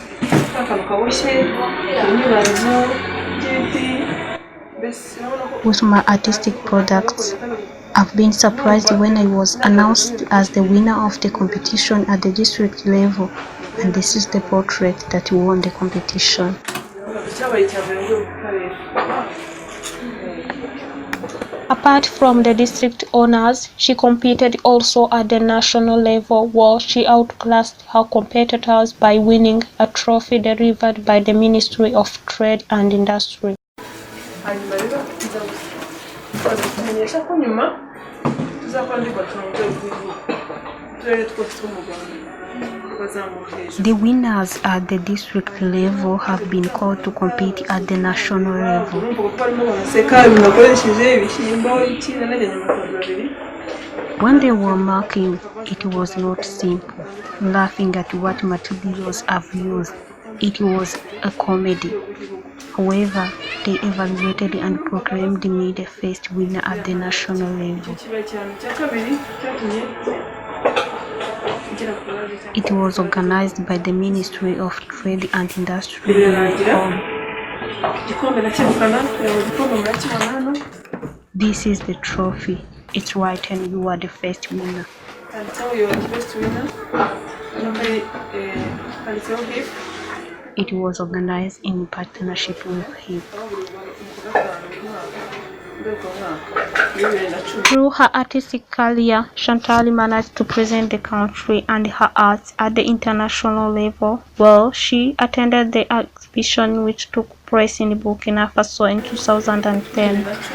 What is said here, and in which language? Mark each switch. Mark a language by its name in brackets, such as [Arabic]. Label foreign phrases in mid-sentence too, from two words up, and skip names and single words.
[English] With my artistic products, I've been surprised when I was announced as the winner of the competition at the district level, and this is the portrait that won the competition. Apart from the district honors, she competed also at the national level where she outclassed her competitors by winning a trophy delivered by the Ministry of Trade and Industry. [Kinyarwanda] hanyuma rero tuzaza kumenyesha ko nyuma tuzakora andi marushanwa mu rwego rw'igihugu uturere twose two mu Rwanda bazamuka hejuru. [English] The winners at the district level have been called to compete at the national level. [Kinyarwanda] urumva ko barimo baraseka ibintu bakoresheje ibishyimbo iki nanajyanye amafaranga abiri. [English] When they were marking, it was not simple, laughing at what materials I've used. It was a comedy. However, they evaluated and proclaimed me the first winner at the national level. [Kinyarwanda] Ikibaye cyane cya kabiri cyatumye ngera ku rwego cyane. [English] It was organized by the Ministry of Trade and Industry. [Kinyarwanda] Igikombe nakegukana igikombe murakibona hano. [English] This is the trophy. It's written you are the first winner. [Kinyarwanda] handitseho [English] you are the first winner. [Kinyarwanda] Hano hari handitseho gift. [English] It was organized in partnership with HIP. Through her artistic career, Chantal managed to present the country and her arts at the international level. Well, she attended the exhibition which took place in Burkina Faso in 2010.